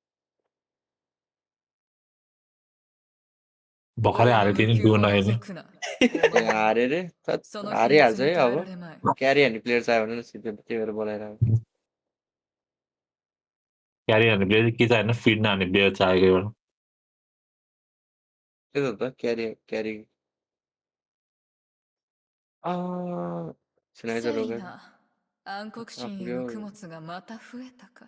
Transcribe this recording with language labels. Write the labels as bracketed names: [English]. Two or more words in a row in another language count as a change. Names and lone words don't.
[Nepali] भर्खरै हारे थिएँ नि डुओ नहेर्ने हारे रे हारिहाल्छ है अब क्यारी हान्ने प्लेयर चाहियो भने सिधै त्यही भएर बोलाएर क्यारी हान्ने प्लेयर के चाहिँ होइन फिड नहान्ने प्लेयर चाहिएको एउटा त्यही त क्यारी क्यारी [Japanese] しないだろうが。暗黒神への供物がまた増えたか。